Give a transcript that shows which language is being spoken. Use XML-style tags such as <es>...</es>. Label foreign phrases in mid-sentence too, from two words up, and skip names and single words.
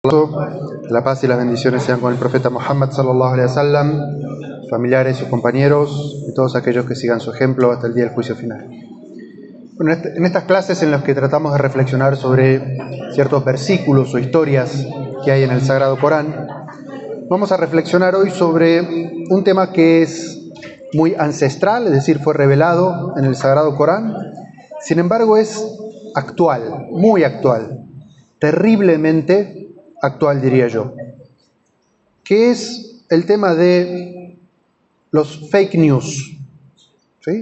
<es>La paz y las bendiciones sean con el profeta Muhammad</es> <ar>صلى الله عليه وسلم,</ar> <es>familiares, sus compañeros y todos aquellos que sigan su ejemplo hasta el día del juicio final. Bueno, en estas clases en las que tratamos de reflexionar sobre ciertos versículos o historias que hay en el Sagrado Corán, vamos a reflexionar hoy sobre un tema que es muy ancestral, es decir, fue revelado en el Sagrado Corán, sin embargo es actual, muy actual, terriblemente actual, diría yo, que es el tema de los</es> <en>fake news,</en> <es>¿sí?</es>